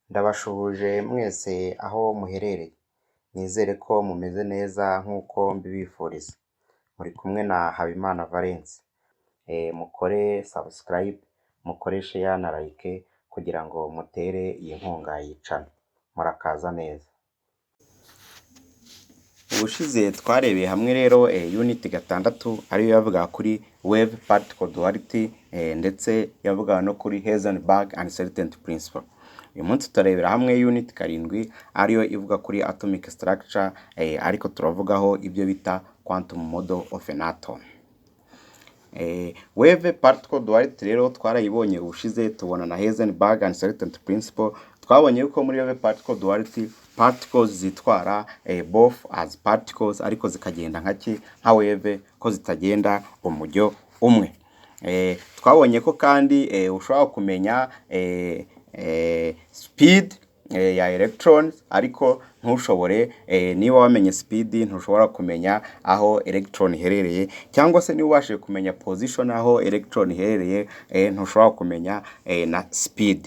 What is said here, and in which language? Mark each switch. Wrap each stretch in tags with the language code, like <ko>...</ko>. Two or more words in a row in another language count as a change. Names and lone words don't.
<rw>Ndabashuhuje mwese aho muherereye, nizere ko mumeze neza nk'uko mbibifuriza, muri kumwe na Habimana Valens. Mukore subscribe, mukore share na like kugira ngo mutere iyi nkunga y'icana, murakaza neza. Ubushize twarebeye hamwe rero unit 6 ariyo yavuga kuri</rw> <en>wave particle duality</en> <rw>ndetse yavuga no kuri</rw> <en>Heisenberg uncertainty principle.</en> <rw>Uyu munsi tutarebera hamwe unit 7 ariyo ivuga kuri</rw> <en>atomic structure,</en> <rw>ariko turavugaho ibyo bita</rw> <en>quantum model of an atom. Wave particle duality</en> <rw>rero twarayibonye ubushize, tubona na</rw> <en>Heisenberg uncertainty principle.</en> <rw>Twabonye yuko muri</rw> <en>wave particle duality particles</en> <rw>zitwara</rw> <en>both as particles</en> <rw>ariko zikagenda nka wave, ko zitagenda umujyo umwe. Twabonye ko kandi ushobora kumenya speed ya electrons, ariko ntushobore niba wamenye speed ntushobora kumenya aho electron iherereye, cyangwa se niba ubashije kumenya position aho electron iherereye ntushobora kumenya na speed.</rw>